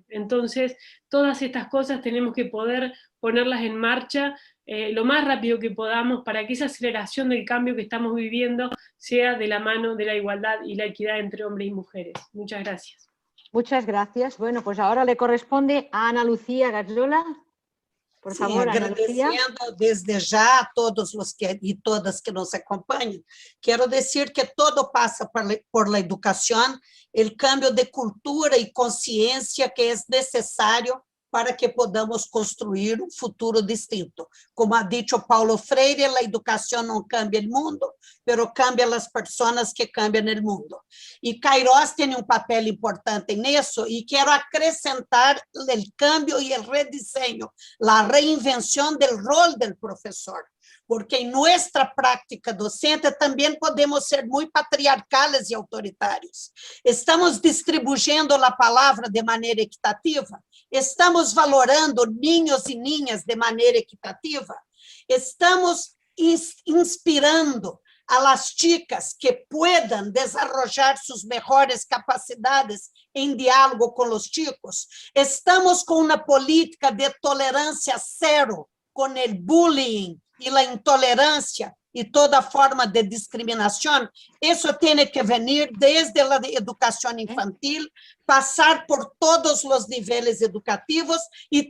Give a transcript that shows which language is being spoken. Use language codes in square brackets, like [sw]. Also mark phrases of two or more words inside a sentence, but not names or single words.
[es] Entonces, todas estas cosas tenemos que poder ponerlas en marcha lo más rápido que podamos para que esa aceleración del cambio que estamos viviendo sea de la mano de la igualdad y la equidad entre hombres y mujeres. Muchas gracias. Muchas gracias. Bueno, pues ahora le corresponde a Ana Lucía Gazzola. Por favor, Ana Lucía. [pt] Agradecendo desde já a todos os e todas que nos acompanham, quero dizer que todo passa por la educação, o cambio de cultura e consciência que é necessário para que podamos construir um futuro distinto. [es] Como ha dicho [pt] Paulo Freire, a educação não cambia o mundo, mas cambia as pessoas que cambiam o mundo. E Kairos tem um papel importante nisso, e quero acrescentar o cambio e o rediseño, a reinvenção do rol do professor. Porque em nossa prática docente também podemos ser muito patriarcales e autoritários. Estamos distribuindo a palavra de maneira equitativa? Estamos valorando niños e niñas de maneira equitativa? [es] Estamos inspirando a las chicas que puedan desarrollar sus mejores capacidades [pt] em diálogo com os chicos? Estamos com uma política de tolerância zero com o bullying e a intolerância e toda forma de discriminação? Isso tem que vir desde a educação infantil, passar por todos os níveis educativos e